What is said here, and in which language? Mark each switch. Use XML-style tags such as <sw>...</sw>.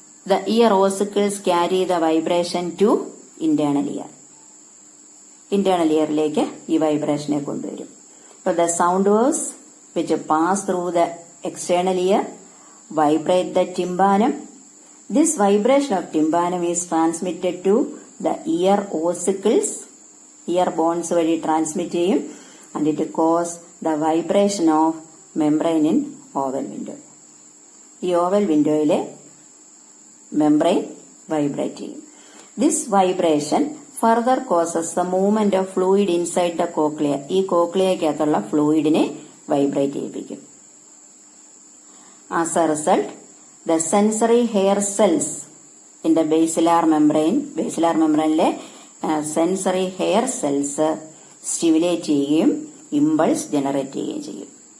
<en>the ear ossicles carry the vibration to internal ear.</en> <ml>Internal earലേക്ക് ഈ വൈബ്രേഷനെ കൊണ്ടുവരും.</ml> <en>അപ്പോൾ the sound waves which pass through the external ear vibrate the tympanum. This vibration of tympanum is transmitted to the ear ossicles.</en> <ml>Ear bones വഴി transmit ചെയ്യും.</ml> <en>And it cause the vibration of membrane in oval window.</en> <ml>ഈ oval വിൻഡോയിലെ membrane vibrate ചെയ്യും.</ml> <en>This vibration further causes the movement of fluid inside the cochlea.</en> <ml>ഈ കോക്ലിയക്കകത്തുള്ള ഫ്ലൂയിഡിനെ vibrate ചെയ്യിപ്പിക്കും.</ml> <en>as a result the sensory hair cells in the</en> <ml>basilar മെംബ്രെയിനിലെ sensory hair cells stimulate ചെയ്യുകയും impulse generate ചെയ്യുകയും ചെയ്യും.</ml>